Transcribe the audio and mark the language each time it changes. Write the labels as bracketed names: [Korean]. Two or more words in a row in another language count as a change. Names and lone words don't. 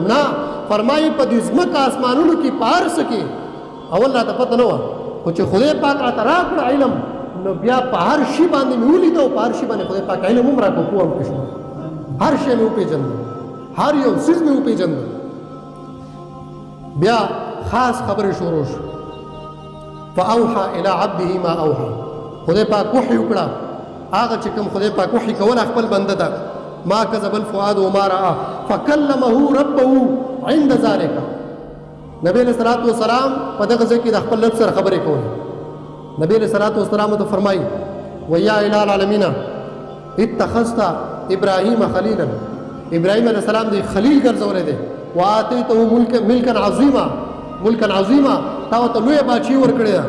[Pashto] نه، فرمایي په دې ځمکه اسمانونو کې په هر څه کې اول راته پته نه وه، خو چې خدای پاک راته راکړه علم، نو بیا په هر شي باندې مې ولیده او په هر شي باندې خدای پاک علم هم راکړو، پوه هم کړو. هر شی مې وپېژنده، هر یو څیز مې وپېژنده. بیا خاص خبرې شروع شو. [Arabic] فاوحى الى عبده ما اوحى، [Pashto] خدای پاک وحی وکړه هغه چې کوم خدای پاک وحی کول خپل بنده ته. [Arabic] ما کذب الفؤاد وما رأى فکلمه ربه عند ذلك. [Pashto] نبی [Arabic] علیہ الصلوۃ والسلام [Pashto] په دغه ځای کې د خپل رب سره خبرې کولې. نبی [Arabic] علیہ الصلوۃ والسلام [Pashto] ته فرمایي [Arabic] ویا اله العالمین اتخذت ابراهیم خلیلا، [Pashto] ابراهیم [Arabic] علیہ السلام [Pashto] دی خلیل ګرځولې دی. [Arabic] واتیته ملکا عظیما، ملکا عظیما، [Pashto] تا ته لویه بادشاهي ورکړې ده.